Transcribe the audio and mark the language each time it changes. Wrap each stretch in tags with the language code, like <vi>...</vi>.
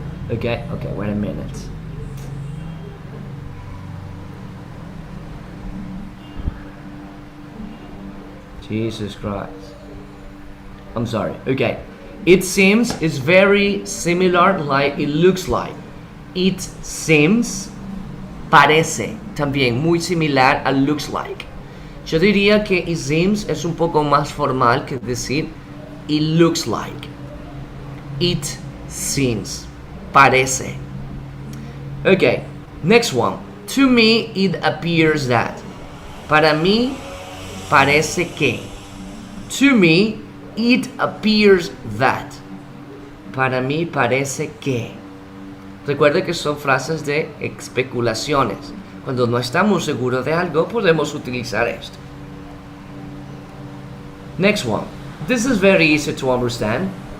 <en>Okay, wait a minute. Jesus Christ. I'm sorry. Okay. It seems is very similar like it looks like. It seems,</en> <es>parece, también muy similar a</es> <en>looks like.</en> <es>Yo diría que</es> <en>it seems</en> <es>es un poco más formal que decir</es> <en>it looks like. It seems,</en> <es>parece.</es> <en>Okay, next one. To me, it appears that.</en> <es>Para mí, parece que.</es> <en>To me, it appears that.</en> <es>Para mí, parece que. Recuerde que son frases de especulaciones. Cuando no estamos seguros de algo, podemos utilizar esto.</es> <en>Next one. This is very easy to understand.</en>